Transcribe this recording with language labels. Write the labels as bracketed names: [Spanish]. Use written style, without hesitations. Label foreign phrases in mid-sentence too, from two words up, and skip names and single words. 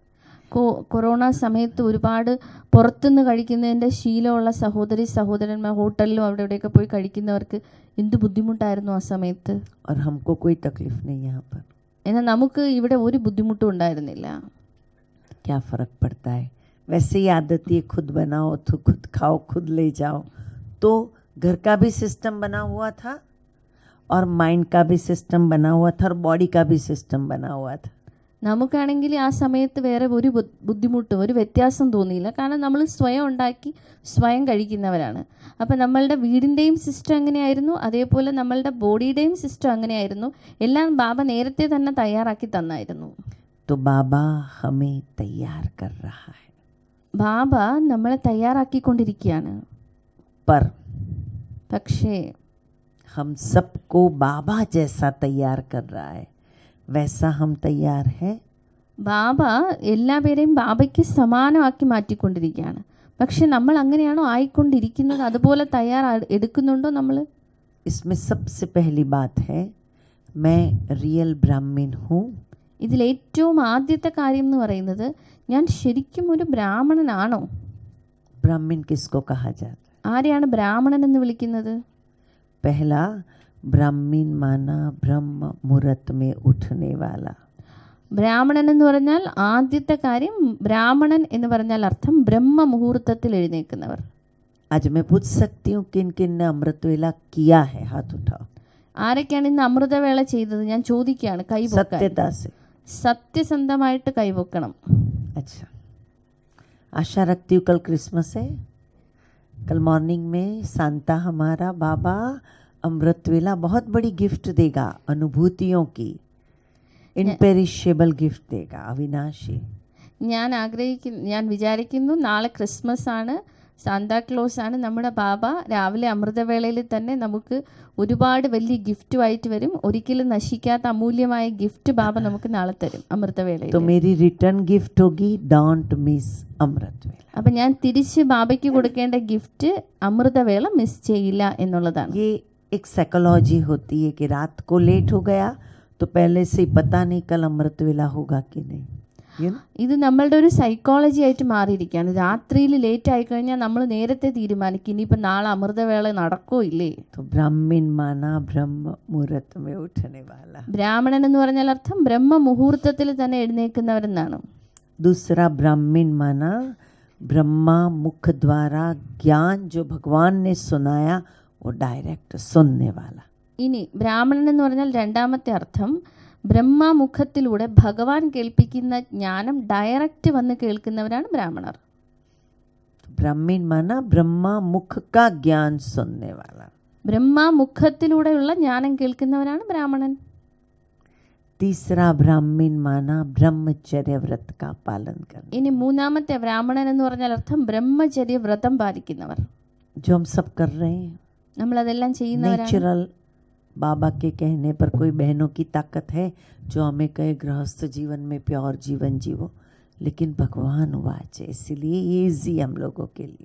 [Malayalam] കൊറോണ സമയത്ത് ഒരുപാട് പുറത്തുനിന്ന് കഴിക്കുന്നതിൻ്റെ ശീലമുള്ള സഹോദരന്മാർ ഹോട്ടലിലും അവിടെ ഇവിടെയൊക്കെ പോയി കഴിക്കുന്നവർക്ക് എന്ത് ബുദ്ധിമുട്ടായിരുന്നു ആ സമയത്ത്. [Hindi] और हमको कोई तकलीफ नहीं यहाँ पर. [Malayalam] എന്നാൽ നമുക്ക് ഇവിടെ ഒരു ബുദ്ധിമുട്ടും ഉണ്ടായിരുന്നില്ല. [Hindi] क्या फ़र्क पड़ता है, वैसे ही आदती है, खुद बनाओ तो खुद खाओ, खुद ले जाओ. तो घर का भी सिस्टम बना हुआ था और माइंड का भी सिस्टम बना हुआ था और बॉडी का भी सिस्टम बना हुआ था. [Malayalam] നമുക്കാണെങ്കിൽ ആ സമയത്ത് വേറെ ഒരു ബുദ്ധിമുട്ടും ഒരു വ്യത്യാസം തോന്നിയില്ല, കാരണം നമ്മൾ സ്വയം ഉണ്ടാക്കി സ്വയം കഴിക്കുന്നവരാണ്. അപ്പം നമ്മളുടെ വീടിൻ്റെയും സിസ്റ്റം അങ്ങനെയായിരുന്നു, അതേപോലെ നമ്മളുടെ ബോഡിയുടെയും സിസ്റ്റം അങ്ങനെയായിരുന്നു. എല്ലാം ബാബ നേരത്തെ തന്നെ തയ്യാറാക്കി തന്നായിരുന്നു. [Hindi] तो बाबा हमें तैयार कर रहा है. [Malayalam] ബാബ നമ്മളെ തയ്യാറാക്കിക്കൊണ്ടിരിക്കുകയാണ്. [Hindi] पर [Malayalam] പക്ഷേ [Hindi] हम सबको बाबा जैसा तैयार कर रहा है, वैसा हम तैयार हैं. [Malayalam] ബാബ എല്ലാവരെയും ബാബയ്ക്ക് സമാനമാക്കി മാറ്റിക്കൊണ്ടിരിക്കുകയാണ്. പക്ഷെ നമ്മൾ അങ്ങനെയാണോ ആയിക്കൊണ്ടിരിക്കുന്നത്? അതുപോലെ എടുക്കുന്നുണ്ടോ നമ്മൾ? [Hindi] इसमें सबसे पहली बात है, मैं रियल ब्राह्मण हूँ. [Malayalam] ഇതിലേറ്റവും ആദ്യത്തെ കാര്യം എന്ന് പറയുന്നത്, ഞാൻ ശരിക്കും ഒരു ബ്രാഹ്മണനാണോ? [Hindi] ब्राह्मण किसको कहा जाता है? [Malayalam] ആരെയാണ് ബ്രാഹ്മണൻ എന്ന് വിളിക്കുന്നത്? [Hindi] पहला, ब्राह्मण माना ब्रह्म मुहूर्त में उठने वाला. [Malayalam] ബ്രാഹ്മണൻ എന്ന് പറഞ്ഞാൽ ആദ്യത്തെ കാര്യം, ബ്രാഹ്മണൻ എന്ന് പറഞ്ഞാൽ അർത്ഥം ബ്രഹ്മ മുഹൂർത്തത്തിൽ എഴുന്നേൽക്കുന്നവർ. [Hindi] आज मैं पूछ सकती हूँ किन किन ने अमृत वेला किया है, हाथ उठाओ. [Malayalam] ആരൊക്കെയാണ് ഇന്ന് അമൃതവേള ചെയ്തത്? ഞാൻ ചോദിക്കുകയാണ്, കൈപൊക്കാൻ. [Hindi] सत्यता से. [Malayalam] സത്യസന്ധമായിട്ട് കൈപൊക്കണം. [Hindi] अच्छा, आशा रखती हूँ कल क्रिसमस है. कल मॉर्निंग में सांता हमारा बाबा अमृत वेला बहुत बड़ी गिफ्ट देगा, अनुभूतियों की [English] imperishable gift [Hindi] देगा, अविनाशी. [Malayalam] ഞാൻ വിചാരിക്കുന്നു നാളെ ക്രിസ്മസ് ആണ്, സാന്താക്ലോസ് ആണ്. നമ്മുടെ ബാബ രാവിലെ അമൃതവേളയിൽ തന്നെ നമുക്ക് ഒരുപാട് വലിയ ഗിഫ്റ്റുമായിട്ട് വരും. ഒരിക്കലും നശിക്കാത്ത അമൂല്യമായ ഗിഫ്റ്റ് ബാബ നമുക്ക് നാളെ തരും അമൃതവേളയിൽ. [Hindi] तो मेरी [English] return gift [Hindi] होगी, [English] don't miss [Hindi] अमृत वेला. [Malayalam] അപ്പം ഞാൻ തിരിച്ച് ബാബയ്ക്ക് കൊടുക്കേണ്ട ഗിഫ്റ്റ് അമൃതവേള മിസ് ചെയ്യില്ല എന്നുള്ളതാണ്. [Hindi] ये एक साइकोलॉजी होती है कि रात को लेट हो गया तो पहले से ही पता नहीं कल अमृत वेला होगा कि नहीं. [Malayalam] ഇത് നമ്മളുടെ ഒരു സൈക്കോളജി ആയിട്ട് മാറിയിരിക്കുകയാണ്. രാത്രിയിൽ ലേറ്റ് ആയി കഴിഞ്ഞാൽ നമ്മൾ നേരത്തെ തീരുമാനിക്കും ഇനിയിപ്പോൾ നാളെ അമൃതവേള നടക്കോ ഇല്ലേ. [Hindi] तो ब्राह्मण माना ब्रह्म मुहूर्त में उठने वाला. [Malayalam] ബ്രാഹ്മണൻ എന്ന് പറഞ്ഞാൽ അർത്ഥം ബ്രഹ്മ മുഹൂർത്തത്തിൽ തന്നെ എഴുന്നേൽക്കുന്നവരെന്നാണ്. [Hindi] दूसरा, ब्राह्मण माना ब्रह्मा मुख द्वारा ज्ञान जो भगवान ने सुनाया वो डायरेक्ट सुनने वाला. [Malayalam] ഇനി ബ്രാഹ്മണൻ എന്ന് പറഞ്ഞാൽ രണ്ടാമത്തെ അർത്ഥം, ബ്രഹ്മമുഖത്തിലൂടെ ഭഗവാൻ കേൾപ്പിക്കുന്ന ജ്ഞാനം ഡയറക്റ്റ് വന്ന് കേൾക്കുന്നവരാണ് ബ്രാഹ്മണർ. [Hindi] ब्राह्मण माना ब्रह्मा मुख का ज्ञान सुनने वाला. [Malayalam] ബ്രഹ്മമുഖത്തിലൂടെയുള്ള ജ്ഞാനം കേൾക്കുന്നവരാണ് ബ്രാഹ്മണൻ. [Hindi] तीसरा, ब्राह्मण माना ब्रह्मचर्य व्रत का पालन करना. [Malayalam] ഇനി മൂന്നാമത്തെ ബ്രാഹ്മണൻ എന്ന് പറഞ്ഞാൽ അർത്ഥം ബ്രഹ്മചര്യ വ്രതം പാലിക്കുന്നവർ. [Hindi] जो हम सब कर रहे हैं, [Malayalam] നമ്മളതെല്ലാം ചെയ്യുന്നവരാണ്. [Hindi] नेचुरल. बाबा के कहने पर कोई बहनों की ताकत है जो हमें कहे गृहस्थ जीवन में प्योर जीवन जीवो, लेकिन भगवान वाचे, इसलिए ये इजी हम लोगों के लिए.